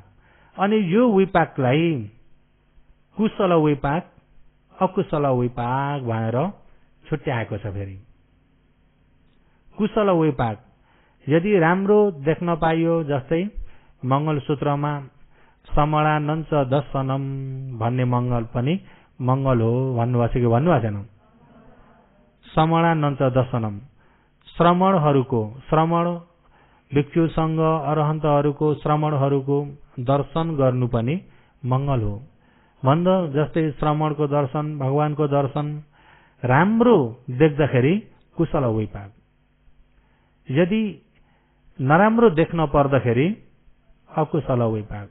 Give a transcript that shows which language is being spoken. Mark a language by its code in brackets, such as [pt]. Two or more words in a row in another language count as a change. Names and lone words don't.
[ne] अनि यो विपाकलाई कुशल विपाक, अकुशल विपाक भनेर छुट्याएको छ। फेरि कुशल विपाक यदि राम्रो देख्न पाइयो, जस्तै मंगलसूत्रमा [pi] समणानञ्च दर्शनम [ne] भन्ने मंगल पनि मंगल हो भन्नुभएको छ कि भन्नुभएको छैन? [pi] समणानञ्च दर्शनम, [ne] श्रमणहरूको, श्रमण भिक्षुसँग अरहन्तहरूको श्रमणहरूको दर्शन गर्नु पनि मंगल हो भन्दा जस्तै श्रमणको दर्शन, भगवानको दर्शन राम्रो देख्दाखेरि कुशल विपाक। यदि नराम्रो देख्न पर्दाखेरि अकुशल विपाक।